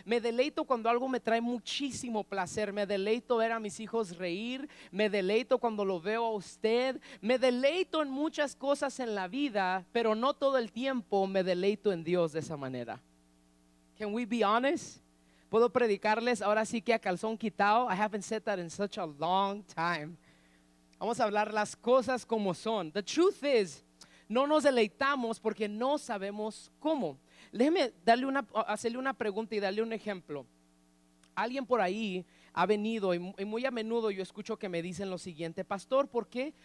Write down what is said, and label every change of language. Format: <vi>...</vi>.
<es>Me deleito cuando algo me trae muchísimo placer. Me deleito ver a mis hijos reír. Me deleito cuando lo veo a usted. Me deleito en muchas cosas en la vida, pero no todo el tiempo me deleito en Dios de esa manera.</es> <en>Can we be honest?</en> <es>Puedo predicarles ahora sí que a calzón quitado.</es> <en>I haven't said that in such a long time.</en> <es>Vamos a hablar las cosas como son.</es> <en>The truth is,</en> <es>no nos deleitamos porque no sabemos cómo. Déjeme hacerle una pregunta y darle un ejemplo. Alguien por ahí ha venido y muy a menudo yo escucho que me dicen lo siguiente: pastor, ¿por qué?</es>